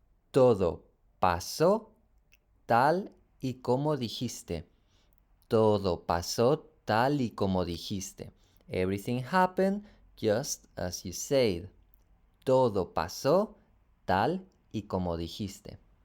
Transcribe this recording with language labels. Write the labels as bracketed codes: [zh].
[es] Todo pasó tal y como dijiste. Todo pasó tal y como dijiste. [en] Everything happened just as you said. [es] Todo pasó tal y como dijiste.